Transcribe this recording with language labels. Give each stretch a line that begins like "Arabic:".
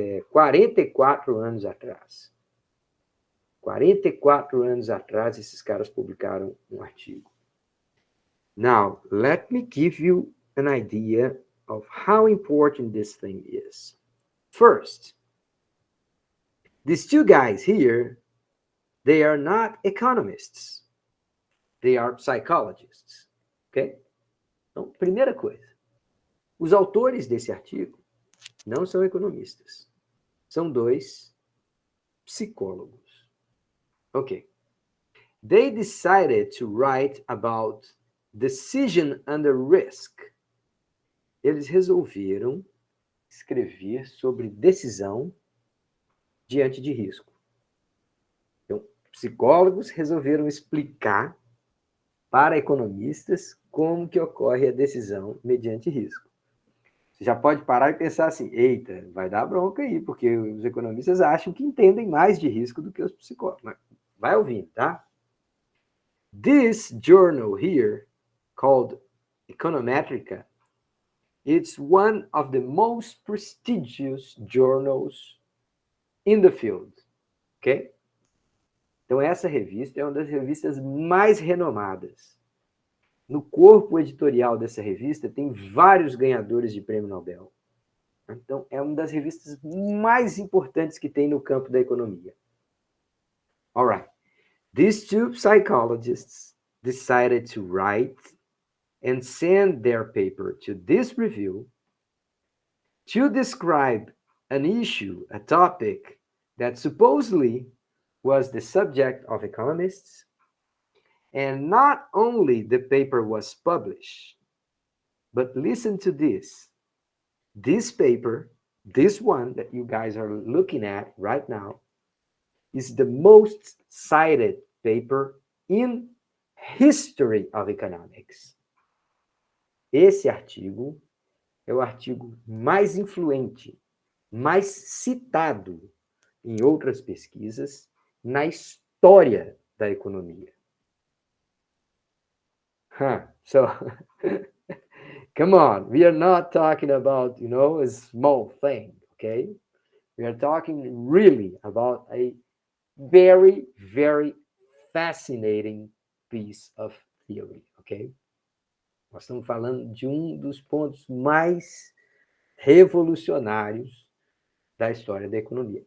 Portuguese: 44 anos atrás. 44 anos atrás, esses caras publicaram um artigo.
English: Now, let me give you an idea of how important this thing is. First, these two guys here, they are not economists. They are psychologists.
Portuguese: Ok? Então, primeira coisa. Os autores desse artigo não são economistas. São dois psicólogos. Ok.
English: They decided to write about decision under risk.
Portuguese: Eles resolveram escrever sobre decisão diante de risco. Então, psicólogos resolveram explicar para economistas como que ocorre a decisão mediante risco. Você já pode parar e pensar assim, eita, vai dar bronca aí, porque os economistas acham que entendem mais de risco do que os psicólogos. Mas vai ouvindo, tá?
English: This journal here, called Econometrica, it's one of the most prestigious journals in the field. Ok?
Portuguese: Então, essa revista é uma das revistas mais renomadas. No corpo editorial dessa revista, tem vários ganhadores de prêmio Nobel. Então, é uma das revistas mais importantes que tem no campo da economia.
English: All right. These two psychologists decided to write and send their paper to this review to describe an issue, a topic that supposedly was the subject of economists. And not only the paper was published, but listen to this. This paper, this one that you guys are looking at right now, is the most cited paper in history of economics.
Portuguese: Esse artigo é o artigo mais influente, mais citado em outras pesquisas na história da economia.
English: So, come on, we are not talking about, a small thing, okay? We are talking really about a very, very fascinating piece of theory, ok?
Portuguese: Nós estamos falando de um dos pontos mais revolucionários da história da economia.